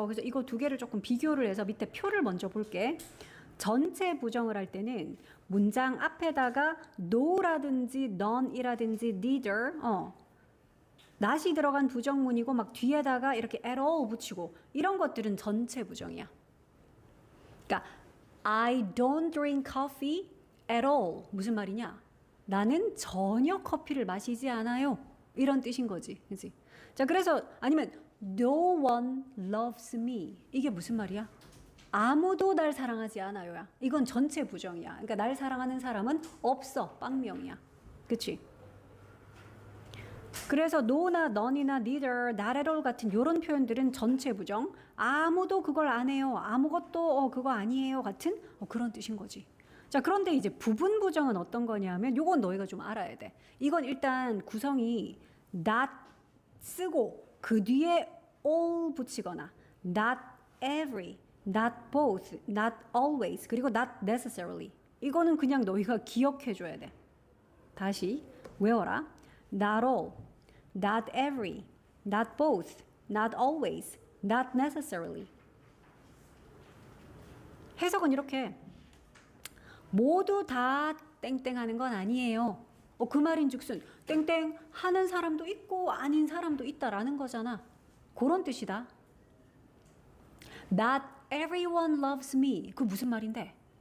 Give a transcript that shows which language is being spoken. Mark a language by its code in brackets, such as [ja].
[ko] 그래서 이거 두 개를 조금 비교를 해서 밑에 표를 먼저 볼게. 전체 부정을 할 때는 문장 앞에다가 no라든지 none이라든지 neither not이 들어간 부정문이고 막 뒤에다가 이렇게 at all 붙이고 이런 것들은 전체 부정이야. 그러니까 [en] I don't drink coffee at all. [ko] 무슨 말이냐? 나는 전혀 커피를 마시지 않아요. 이런 뜻인 거지. 그치? 자, 그래서 아니면 [en] no one loves me. [ko] 이게 무슨 말이야? 아무도 날 사랑하지 않아요야. 이건 전체 부정이야. 그러니까 날 사랑하는 사람은 없어. 빵명이야. 그치? 그래서 no나 none이나 neither, not at all 같은 이런 표현들은 전체 부정. 아무도 그걸 안 해요. 아무것도 그거 아니에요. 같은 그런 뜻인 거지. 자, 그런데 이제 부분 부정은 어떤 거냐면 요건 너희가 좀 알아야 돼. 이건 일단 구성이 [en] not [ko] 쓰고 그 뒤에 [en] all [ko] 붙이거나 [en] not every, not both, not always, 그리고 not necessarily. [ko] 이거는 그냥 너희가 기억해 줘야 돼. 다시 외워라. [en] not all, not every, not both, not always, not necessarily. [ko] 해석은 이렇게 모두 다 땡땡하는 건 아니에요. 그 말인즉슨 땡땡 하는 사람도 있고 아닌 사람도 있다라는 거잖아. 그런 뜻이다. [en] Not everyone loves me. [ko] 그 무슨 말인데?